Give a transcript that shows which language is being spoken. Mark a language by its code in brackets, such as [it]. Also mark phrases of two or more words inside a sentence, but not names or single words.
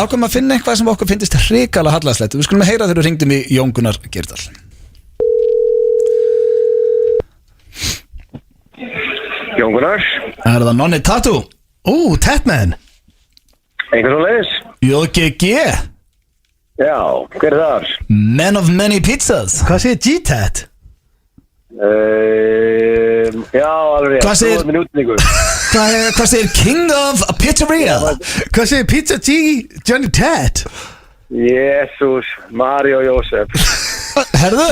[is] Við ákveðum að finna eitthvað sem okkur finnist hrikalega hallarslegt. Við skulum heyra þegar við hringdum í Jón Gunnar Geirdal. Jón Gunnar. Er það Nonni Tattoo? Tatman. Einhvern svo leiðis? JGG. Já, hver er þar? [en] Man of many pizzas. [is] Hvað segir G-Tat? Já, alveg. Hvað segir King of Pizzeria? Hvað segir Pizza G, Johnny Tat? Jésús, Mario Jósef. Herðu?